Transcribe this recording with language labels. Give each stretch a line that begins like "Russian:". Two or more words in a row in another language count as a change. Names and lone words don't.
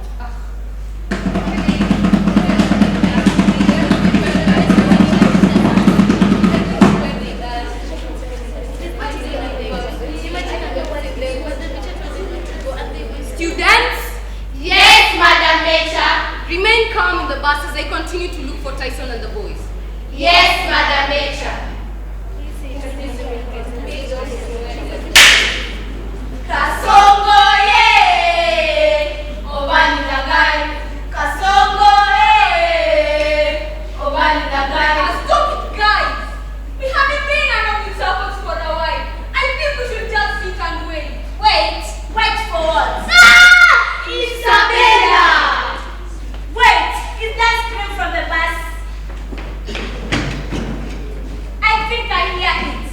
English: Students? Yes, Madam Mecha. Remain calm in the bus as I continue to look for Tyson and the boys. Yes, Madam Mecha. Kasongo ye, obani dagani. Kasongo ye, obani dagani. Stop it, guys! We haven't been around with supports for a while. I think we should just sit and wait. Wait for what? Ah! Isabella! Wait, is that scream from the bus? I think I hear it.